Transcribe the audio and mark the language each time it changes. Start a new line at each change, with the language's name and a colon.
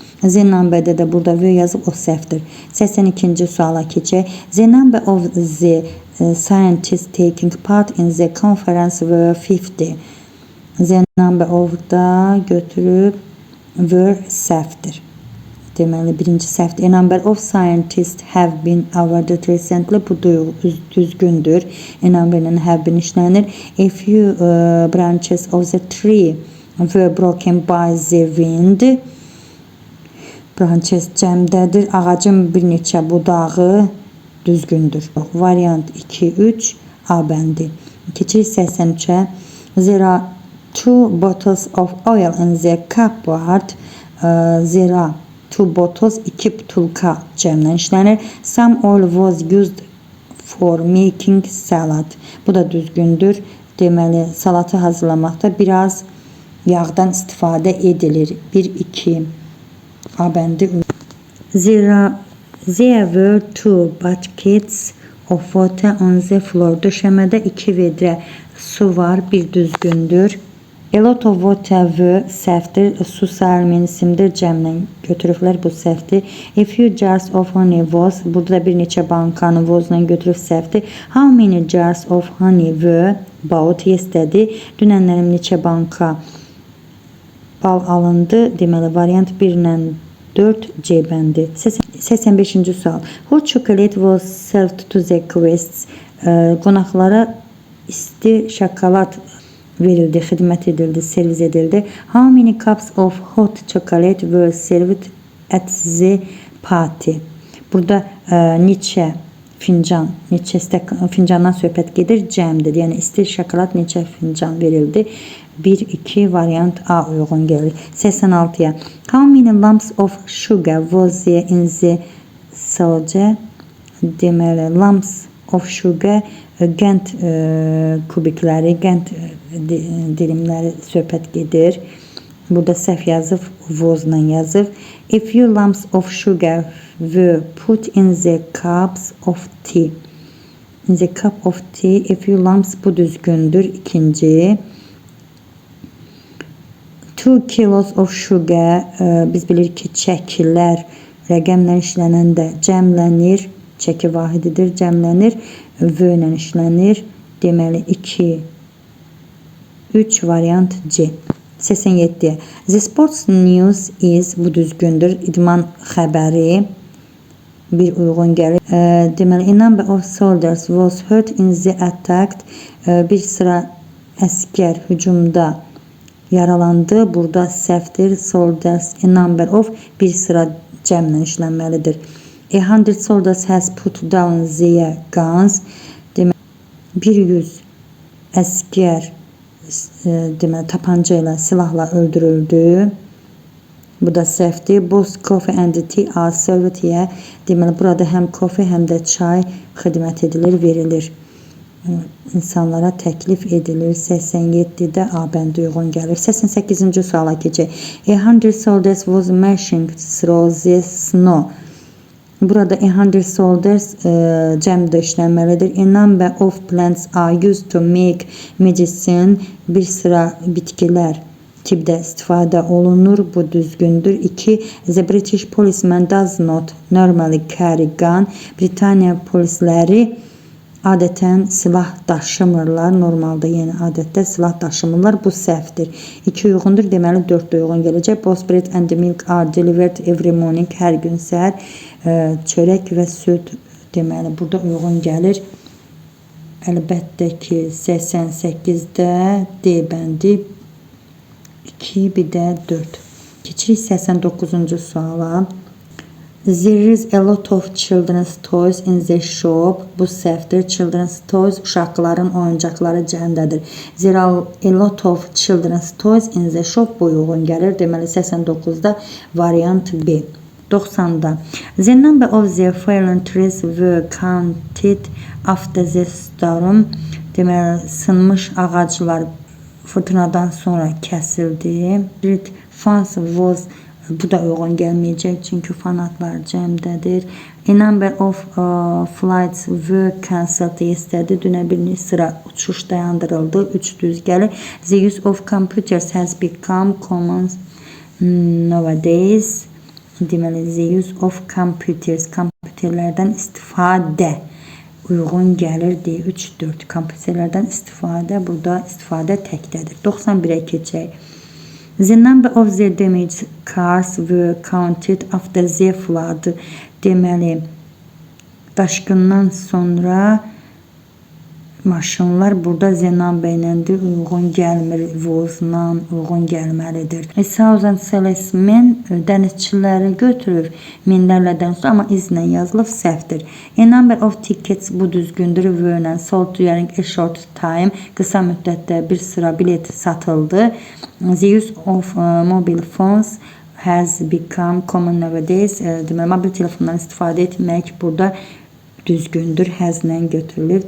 Azerbaijani: Z numberdə də burada V yazıb, o səhvdir. 82-ci suala keçək.
English: The number of the scientists taking part in the conference were 50. The number of
Azerbaijani: da götürüb
English: were
Azerbaijani: səhvdir. Deməli, birinci səhvdir.
English: A number of scientists have been awarded recently.
Azerbaijani: Bu düzgündür.
English: A number'ın have been
Azerbaijani: işlənir.
English: A few branches of the tree were broken by the wind.
Azerbaijani: Branches cəmdədir. Ağacın bir neçə budağı düzgündür. Variant 2-3 A bəndi. Keçirik 83-ə.
English: There are 2 bottles of oil in the cupboard. There are 2 bottles,
Azerbaijani: 2 butulka cəmlə işlənir.
English: Some oil was used for making salad.
Azerbaijani: Bu da düzgündür. Deməli, salatı hazırlamaqda biraz yağdan istifadə edilir. 1-2 A bəndi.
English: There were 2 buckets of water on the floor.
Azerbaijani: Döşəmədə 2 vedrə su var, bir düzgündür.
English: A lot of water were
Azerbaijani: səhvdir. Su salimin isimdir, cəmlə götürüblər, bu səhvdir.
English: A few jars of honey was.
Azerbaijani: Burada da bir neçə bankanı was-la götürüb səhvdir.
English: How many jars of honey were bought yesterday?
Azerbaijani: Dünənlərim neçə banka bal alındı. Deməli, variant 1 ilə 4 C bəndi. 85-ci sual.
English: Hot chocolate was served to the guests.
Azerbaijani: Qonaqlara isti şokolad verildi, xidmət edildi, servis edildi.
English: How many cups of hot chocolate were served at the party?
Azerbaijani: Burada neçə fincan, neçə fincandan söhbət gedir, cəmdir. Yəni isti şokolad neçə fincan verildi? 1, 2 variant A uyğun gəlir. 86-ya.
English: How many lumps of sugar was there in the salca?
Azerbaijani: Deməli,
English: lumps of sugar,
Azerbaijani: qənd kubikləri, qənd dilimləri söhbət gedir. Burada səhv yazıb, was-la yazıb.
English: A few lumps of sugar were put in the cups of tea. In the cup of tea, a few lumps
Azerbaijani: bu düzgündür. İkinci.
English: 2 kilos of sugar,
Azerbaijani: biz bilirik ki, çəkilər rəqəmlə işlənəndə cəmlənir. Çəki vahididir, cəmlənir. V ilə işlənir. Deməli, 2, 3 variant C. 87.
English: The sports news is,
Azerbaijani: bu düzgündür. İdman xəbəri bir uyğun gəlir.
English: Deməli, a number of soldiers was hurt in the attack.
Azerbaijani: Bir sıra əskər hücumda yaralandı. Burada səhvdir. Soldiers, a number of, bir sıra cəmlə işlənməlidir.
English: 100 soldiers has put down their guns.
Azerbaijani: Deməli, 100 əskər deməli, tapanca ilə, silahla öldürüldü. Bu da səhvdir.
English: Both coffee and tea are served here.
Azerbaijani: Deməli, burada həm kofe, həm də çay xidmət edilir, verilir. İnsanlara təklif edilir. 87-də A bəndi uyğun gəlir. 88-ci suala keçək.
English: 100 soldiers was marching through the snow.
Azerbaijani: Burada 100 soldiers cəmdə işlənməlidir.
English: A number of plants are used to make medicine.
Azerbaijani: Bir sıra bitkilər tipdə istifadə olunur. Bu düzgündür. 2.
English: The British policeman does not normally carry gun.
Azerbaijani: Britaniya polisləri adətən silah daşımırlar. Normalda, yəni adətdə silah daşımırlar. Bu səhvdir. 2 uyğundur. Deməli 4 uyğun gələcək.
English: Both bread and milk are delivered every morning.
Azerbaijani: Hər gün səhər çörək və süd, deməli, burada uyğun gəlir. Əlbəttə ki, 88-də D bəndi 2, bir də 4. Keçirik 89-cu suala.
English: There is a lot of children's toys in the shop.
Azerbaijani: Bu səhvdir. Children's toys, uşaqların oyuncaqları cəmdədir.
English: There are a lot of children's toys in the shop.
Azerbaijani: Bu uyğun gəlir. Deməli 89-da variant B. 90-da.
English: The number of the fallen trees were counted after the storm.
Azerbaijani: Deməli, sınmış ağaclar fırtınadan sonra kəsildi.
English: Fans was,
Azerbaijani: bu da uyğun gəlməyəcək, çünki fanatlar cəmdədir.
English: A number of flights were cancelled yesterday.
Azerbaijani: Dünə bir sıra uçuş dayandırıldı. 3 düz gəlir.
English: The use of computers has become common nowadays.
Azerbaijani: Deməli,
English: the use of computers,
Azerbaijani: kompüterlərdən istifadə uyğun gəlir deyə 3-4. Kompüterlərdən istifadə, burada istifadə təkdədir. 91-ə keçək.
English: The number of the damaged cars were counted after the flood.
Azerbaijani: Deməli, daşqından sonra maşınlar burada zenambə ilə uyğun gəlmir, vozla uyğun gəlməlidir. 1000 salesmen dənizçiləri götürür minlərlə dənizçi, amma izlə yazılıb səhvdir.
English: A number of tickets,
Azerbaijani: bu düzgündür, vörlə
English: sold during a short time,
Azerbaijani: qısa müddətdə bir sıra bilet satıldı.
English: The use of mobile phones has become common nowadays.
Azerbaijani: Deməli, mobil telefondan istifadə etmək burada düzgündür, həzlə götürülür.